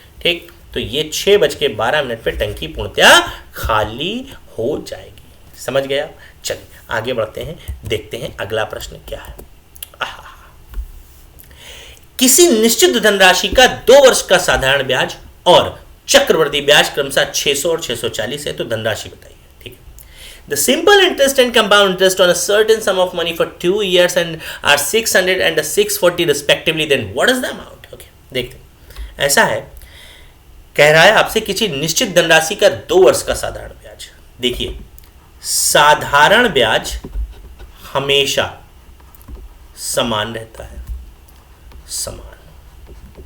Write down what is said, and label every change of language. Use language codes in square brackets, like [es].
[hi] ठीक, तो ये 6:12 पे टंकी पूर्णतया खाली हो जाएगी। समझ गया? चलिए आगे बढ़ते हैं, देखते हैं अगला प्रश्न क्या है। किसी निश्चित धनराशि का 2 वर्ष का साधारण ब्याज और चक्रवृद्धि ब्याज क्रमशः 600 और 640 है, तो धनराशि बताइए। ठीक है, [en] The simple interest and compound interest on a certain sum of money for 2 years and are 600 and 640 respectively, then what is the amount? [hi] Okay, देखते हैं। ऐसा है, कह रहा है आपसे किसी निश्चित धनराशि का 2 वर्ष का साधारण ब्याज। देखिए, साधारण ब्याज हमेशा समान रहता है, समान।